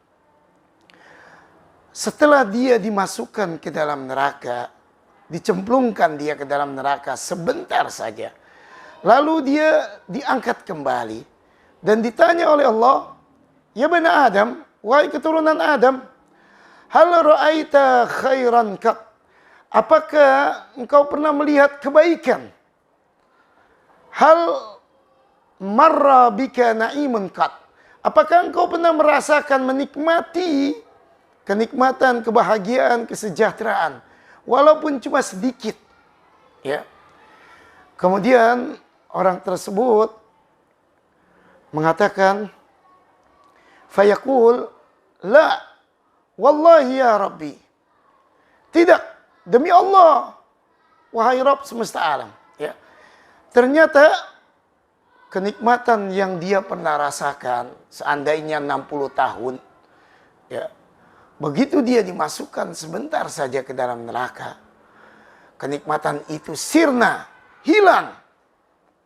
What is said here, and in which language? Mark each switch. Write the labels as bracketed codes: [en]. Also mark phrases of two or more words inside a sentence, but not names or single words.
[id] Setelah dia dimasukkan ke dalam neraka, dicemplungkan dia ke dalam neraka sebentar saja, lalu dia diangkat kembali dan ditanya oleh Allah, [ar] يا بني آدم, [id] wahai keturunan Adam, [ar] هل رأيت خيرا قط? [id] Apakah engkau pernah melihat kebaikan? [ar] هل مر بك نعيم قط? [id] Apakah engkau pernah merasakan, menikmati kenikmatan, kebahagiaan, kesejahteraan, walaupun cuma sedikit? Ya. Kemudian orang tersebut mengatakan, fayaqul, [ar] لا والله يا رب. [id] Tidak, demi Allah, wahai Rabb semesta alam. Ya. Ternyata kenikmatan yang dia pernah rasakan seandainya 60 tahun, ya, begitu dia dimasukkan sebentar saja ke dalam neraka, kenikmatan itu sirna, hilang.